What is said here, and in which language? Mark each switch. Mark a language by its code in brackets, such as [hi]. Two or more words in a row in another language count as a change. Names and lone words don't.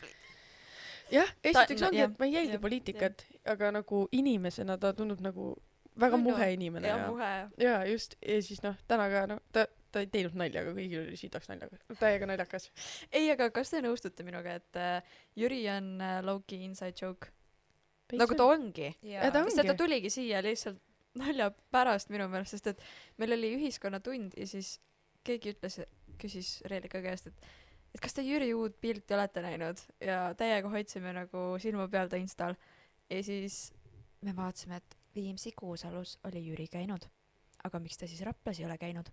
[et] jah, esiteks ongi, et ma ei jälgi poliitikat, aga nagu inimesena ta tundub nagu väga muhe inimene. Ja muhe. Ja just, ja siis noh, täna ka no, ta ei teinud nalja, aga kõigil oli siitaks naljaga. Täiega naljakas. Ei, aga kas te nõustute minuga, et Jüri on [en] low-key inside joke? [et] Nagu ta ongi. Sest ta tuligi siia lihtsalt nalja pärast minu meelest, sest et meil oli ühiskonnatund ja siis keegi küsis Reelika käest, et kas te Jüri uut pilti olete näinud ja täiega hoidsime nagu silma peal ta instal ja siis me vaatasime, et Viimsi Kuusalus oli Jüri käinud, aga miks ta siis Raplas ei ole käinud?